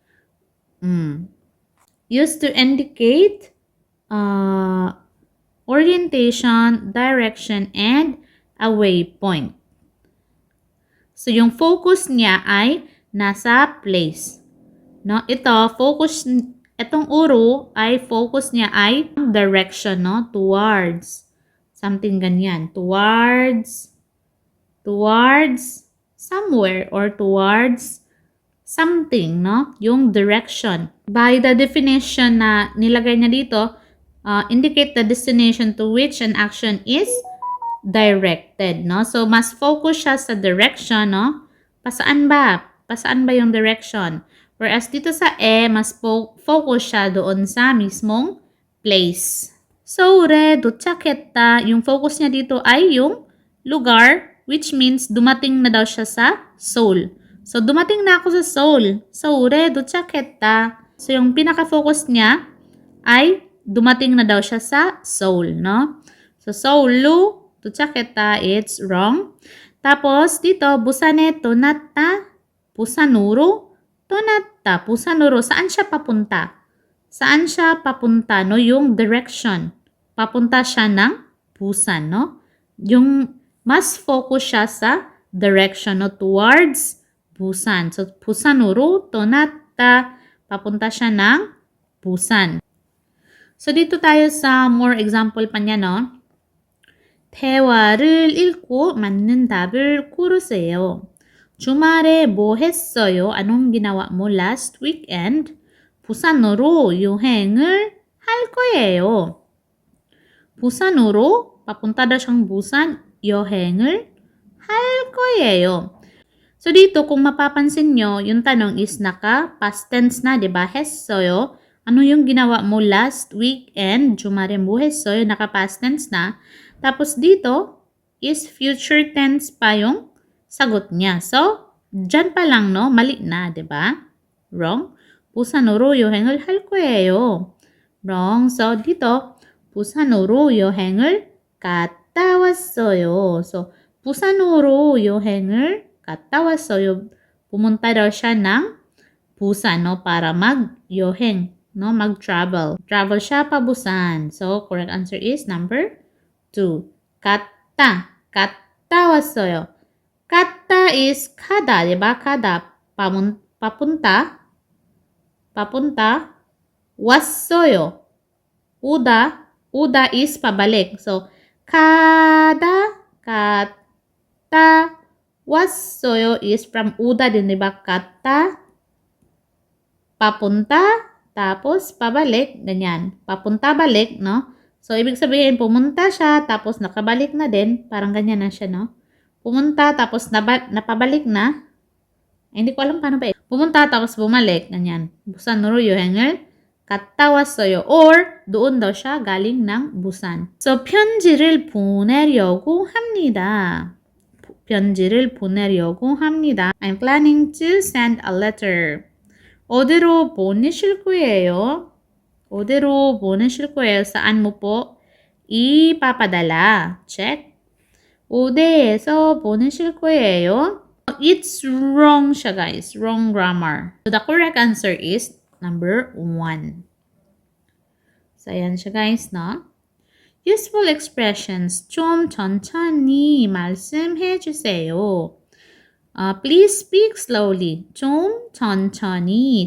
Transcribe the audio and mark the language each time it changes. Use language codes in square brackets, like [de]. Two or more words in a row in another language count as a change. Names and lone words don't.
[en] Used to indicate orientation, direction, and a waypoint. So, [tl] yung focus niya ay nasa place. No? Itong uro ay focus niya ay direction, no? Towards. Something ganyan. [en] Towards somewhere or towards something, no? [tl] Yung direction. [en] By the definition [tl] na nilagay niya dito, [en] indicate the destination to which an action is directed, no? So, [tl] mas focus siya sa direction, no? Pasaan ba? Pasaan ba yung direction? Whereas dito sa mas focus siya doon sa mismong place. [ko] 서울에 도착했다. [tl] Yung focus niya dito ay yung lugar, [en] which means [tl] dumating na daw siya sa Seoul. So, dumating na ako sa Seoul. [ko] 서울에 도착했다. [tl] So, yung pinaka-focus niya ay dumating na daw siya sa Seoul, no? So, [ko] 서울로 도착했다, [en] it's wrong. [tl] Tapos, dito, [ko] 부산에 떠났다. 부산으로 떠났다. 부산으로, [tl] saan siya papunta? Saan siya papunta, no? Yung direction. Papunta siya ng Busan, no? Yung mas focus siya sa direction, no? [en] Towards Busan. So, [ko] 부산으로 떠났다. [tl] Papunta siya ng Busan. So, dito tayo sa [en] more example [tl] pa niya, no? [ko] 대화를 읽고 맞는 답을 고르세요. 주말에 뭐 했어요? [tl] Anong ginawa mo [en] last weekend? [ko] 부산으로 여행을 할 거예요. 부산으로, [tl] papunta daw siyang Busan, [ko] 여행을 할 거예요. [tl] So dito, kung mapapansin nyo, yung tanong is naka- [en] past tense [tl] na, diba? [ko] 했어요. [tl] Ano yung ginawa mo [en] last weekend? [ko] 주말에 뭐 했어요? [tl] Naka- [en] past tense [tl] na. Tapos dito is [en] future tense [tl] pa yung sagot niya. So, dyan pa lang, no? Mali na, di ba? Wrong. [ko] 부산으로 여행을 할 거예요. [tl] Wrong. So, dito, [ko] 부산으로 여행을 갔다 왔어요. So, 부산으로 여행을 갔다 왔어요. [tl] Pumunta daw siya ng Busan, no? Para mag-여행, no? Mag-travel. Travel siya pa Busan. [en] So, correct answer is number 2. [ko] 갔다. 갔다 왔어요. 갔다 is 가다, diba? 가다. [tl] papunta. Papunta. [ko] 왔어요. 오다 is pabalik. [tl] So, [ko] 가다, 갔다, 왔어요 [en] is from [ko] 오다 din, diba? [tl] 갔다, papunta, tapos pabalik, ganyan. Papunta balik, no? So, ibig sabihin, pumunta siya, tapos nakabalik na din. Parang ganyan na siya, no? Pumunta, tapos napabalik na. Hindi ko alam paano ba eh. Pumunta, tapos bumalik, ganyan. [ko] Busan으로 여행을 갔다 왔어요. [tl] Or, doon daw siya galing ng Busan. So, [ko] 편지를 보내려고 합니다. 편지를 보내려고 합니다. [en] I'm planning to send a letter. [ko] 어디로 보내실 거예요? 어디로 보내실 거예요? [tl] Saan mo po ipapadala? Check. [ko] 어디에서 보내실 거예요? [en] It's wrong siya, guys. Wrong grammar. So, the correct answer is number 1. So, [tl] ayan siya, guys, [en] no? Useful expressions. [ko] 좀 천천히 말씀해 주세요. [en] Please speak slowly. [ko] 좀 천천히.